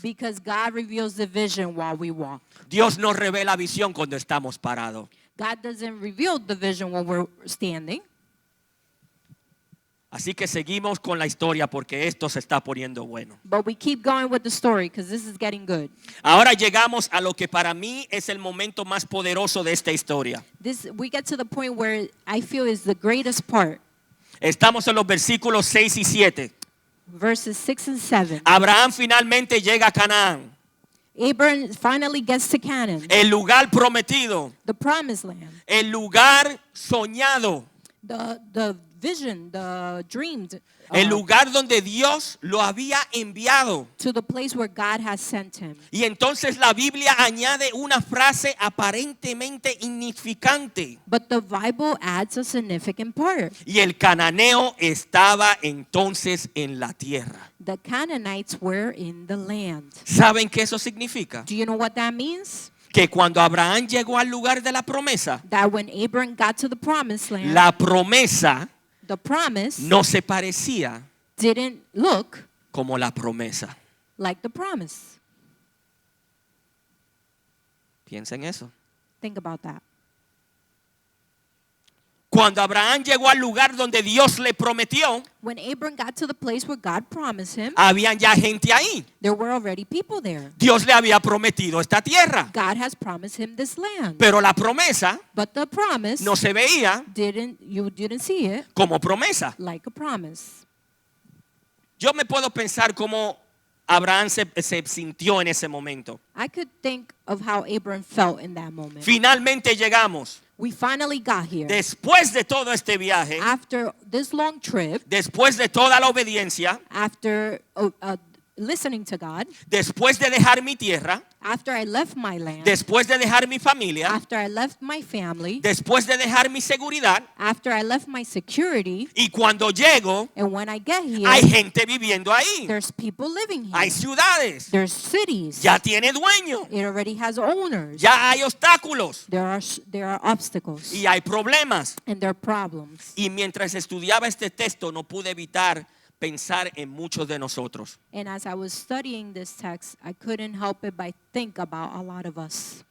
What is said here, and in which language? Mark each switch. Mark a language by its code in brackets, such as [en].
[en] Because God reveals the vision while we walk. [es] Dios nos revela visión cuando estamos parados. [en] God doesn't reveal the vision when we're standing. [es] Así que seguimos con la historia porque esto se está poniendo bueno. [en] But we keep going with the story because this is getting good. [es] Ahora llegamos a lo que para mí es el momento más poderoso de esta historia. [en] We get to the point where I feel is the greatest part. [es] Estamos en los versículos 6 y 7. [en] Verses 6 and 7. [es] Abraham finalmente llega a Canaán, [en] Abraham finally gets to Canaan, [es] el lugar prometido, [en] the promised land, [es] el lugar soñado, [en] the vision, the dreamed, [es] el lugar donde Dios lo había enviado. [en] to the place where God has sent him. [es] Y entonces la Biblia añade una frase aparentemente insignificante. [en] But the Bible adds a significant part. [es] Y el cananeo estaba entonces en la tierra. [en] The Canaanites were in the land. [es] ¿Saben qué eso significa? [en] Do you know what that means? [es] Que cuando Abraham llegó al lugar de la promesa, [en] That when Abraham got to the promised land, [es] la promesa [en] the promise [es] no se parecía [en] didn't look [es] como la promesa. [en] like the promise. [es] Piensa en eso. [en] Think about that. [es] Cuando Abraham llegó al lugar donde Dios le prometió, [en] When Abraham got to the place where God promised him, [es] habían ya gente ahí. [en] there were already people there. [es] Dios le había prometido esta tierra, [en] God has promised him this land. [es] pero la promesa [en] But the promise [es] no se veía [en] you didn't see it [es] como promesa. [en] like a promise. [es] Yo me puedo pensar cómo Abraham se sintió en ese momento. [en] I could think of how Abraham felt in that moment. [es] Finalmente llegamos. [en] We finally got here. [es] Después de todo este viaje, [en] After this long trip, [es] después de toda la obediencia, [en] after listening to God, [es] después de dejar mi tierra, [en] after I left my land, [es] después de dejar mi familia, [en] after I left my family, [es] después de dejar mi seguridad, [en] after I left my security, [es] y cuando llego, [en] and when I get here, [es] hay gente viviendo ahí. [en] there's people living here. [es] Hay ciudades. [en] There's cities. [es] Ya tiene dueño. [en] It already has owners. [es] Ya hay obstáculos. [en] There are obstacles. [es] Y hay problemas. [en] And there are problems. [es] Y mientras estudiaba este texto, no pude evitar pensar en muchos de nosotros. [en] And as I was studying this text, I couldn't help it but think about a lot of us.